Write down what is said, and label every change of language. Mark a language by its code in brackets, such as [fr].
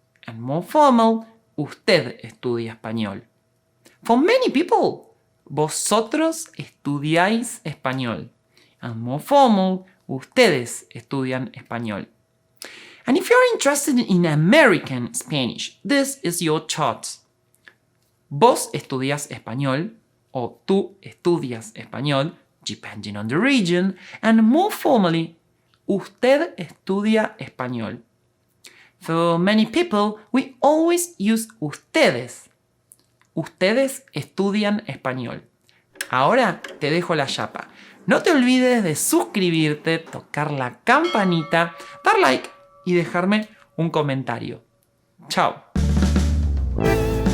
[en] And more formal, [es] usted estudia español. [en] For many people, [es] vosotros estudiáis español. [en] And more formal, [es] ustedes estudian español. [en] And if you're interested in American Spanish, this is your chart. [es] Vos estudias español, o tú estudias español, [en] depending on the region, and more formally, [es] usted estudia español. [en] For many people, we always use ustedes. [es] Ustedes estudian español. Ahora te dejo la chapa. No te olvides de suscribirte, tocar la campanita, dar like y dejarme un comentario. Chao.